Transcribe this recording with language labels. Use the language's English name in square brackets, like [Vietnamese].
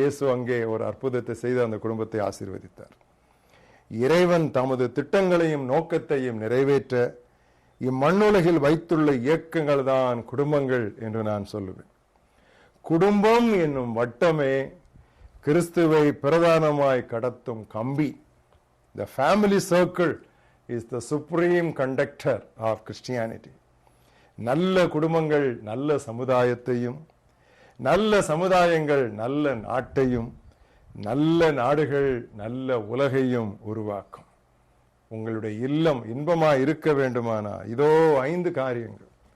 [Tamil] இயேசு அங்கே ஒரு அற்புதத்தை செய்து அந்த குடும்பத்தை ஆசீர்வதித்தார். இறைவன் தமது திட்டங்களையும் நோக்கத்தையும் நிறைவேற்ற இம்மண்ணுலகில் வைத்துள்ள இயக்கங்கள் தான் குடும்பங்கள் என்று நான் சொல்லுவேன். குடும்பம் என்னும் வட்டமே கிறிஸ்துவை பிரதானமாய் கடத்தும் கம்பி. [English] The family circle is the supreme conductor of Christianity. [Tamil] நல்ல குடும்பங்கள் நல்ல சமுதாயத்தையும், நல்ல சமுதாயங்கள் நல்ல நாட்டையும், நல்ல நாடுகள் நல்ல உலகையும் உருவாக்கும். உங்களுடைய இல்லம் இன்பமாய் இருக்க வேண்டுமானா இதோ 5 காரியங்கள்.